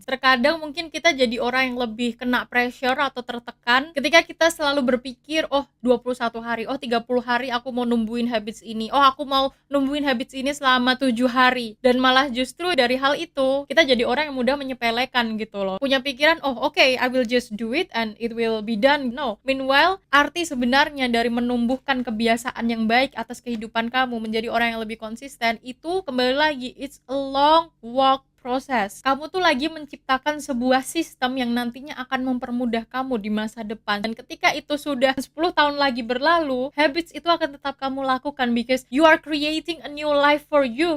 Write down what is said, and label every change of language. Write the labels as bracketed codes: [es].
[id] Terkadang mungkin kita jadi orang yang lebih kena pressure atau tertekan ketika kita selalu berpikir, oh 21 hari, oh 30 hari aku mau numbuhin habits ini, oh aku mau numbuhin habits ini selama 7 hari. Dan malah justru dari hal itu kita jadi orang yang mudah menyepelekan gitu loh. Punya pikiran, [en] oh okay, I will just do it and it will be done. No. [id] Meanwhile, arti sebenarnya dari menumbuhkan kebiasaan yang baik atas kehidupan kamu menjadi orang yang lebih konsisten itu kembali lagi, [en] it's a long walk [id] proses. Kamu tuh lagi menciptakan sebuah sistem yang nantinya akan mempermudah kamu di masa depan. Dan ketika itu sudah 10 tahun lagi berlalu, habits itu akan tetap kamu lakukan [en] because you are creating a new life for you.